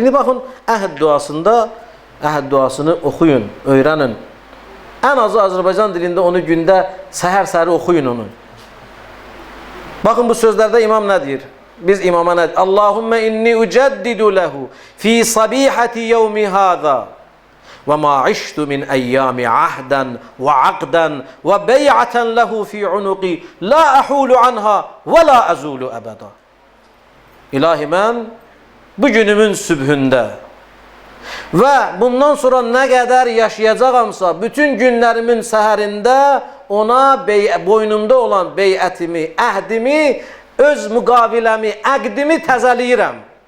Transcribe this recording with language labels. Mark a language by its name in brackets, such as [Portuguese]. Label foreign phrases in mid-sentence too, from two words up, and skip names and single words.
[Azerbaijani] İndi baxın, əhd duasını oxuyun, öyrənin. Ən azı Azərbaycan dilində onu gündə səhər-səhəri oxuyun onu. Baxın, bu sözlərdə imam nə deyir? Biz imama nə deyir? [Arabic] اللهم إني أجدد له في صبيحة يومي هذا وَمَا عِشْتُ مِنْ أَيَّامِ عَهْدًا وَعَقْدًا وَبَيْعَةً لَهُ فِي عُنُقِي لَا أَحُولُ عَنْهَا وَلَا أَزُولُ أَبَدًا. [Azerbaijani] İlahi, mən bu günümün sübhündə və bundan sonra nə qədər yaşayacağamsa, bütün günlərimin səhərində ona boynumda olan beyətimi, əhdimi, öz müqaviləmi, əqdimi təzəliyirəm.